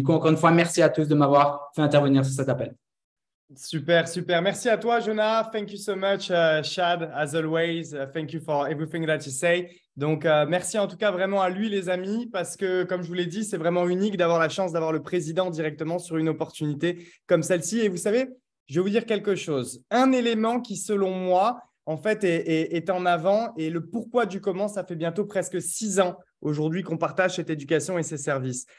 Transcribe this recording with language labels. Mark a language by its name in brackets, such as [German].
[French] Du coup, encore une fois, merci à tous de m'avoir fait intervenir sur cet appel. Super, super. Merci à toi, Jonah. [English] Thank you so much, Chad, as always. Thank you for everything that you say. [French] Donc, merci en tout cas vraiment à lui, les amis, parce que, comme je vous l'ai dit, c'est vraiment unique d'avoir la chance d'avoir le président directement sur une opportunité comme celle-ci. Et vous savez, je vais vous dire quelque chose. Un élément qui, selon moi, en fait, est en avant et le pourquoi du comment, ça fait bientôt presque 6 ans aujourd'hui qu'on partage cette éducation et ces services.